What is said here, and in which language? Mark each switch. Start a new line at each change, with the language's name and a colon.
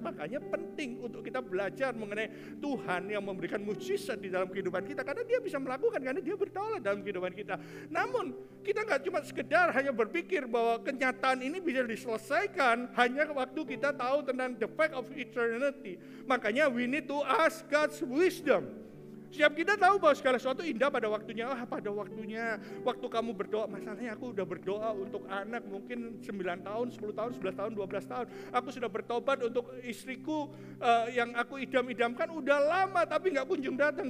Indonesian: Makanya penting untuk kita belajar mengenai Tuhan yang memberikan mujizat di dalam kehidupan kita. Karena dia bisa melakukan, karena dia berdaulat dalam kehidupan kita. Namun kita nggak cuma sekedar hanya berpikir bahwa kenyataan ini bisa diselesaikan hanya waktu kita tahu tentang
English: the fact of eternity. Makanya we need to ask God's wisdom.
Indonesian: Setiap kita tahu bahwa segala sesuatu indah pada waktunya. Pada waktunya, waktu kamu berdoa, masalahnya aku udah berdoa untuk anak mungkin 9 tahun, 10 tahun, 11 tahun, 12 tahun. Aku sudah bertobat untuk istriku yang aku idam-idamkan udah lama tapi nggak kunjung datang.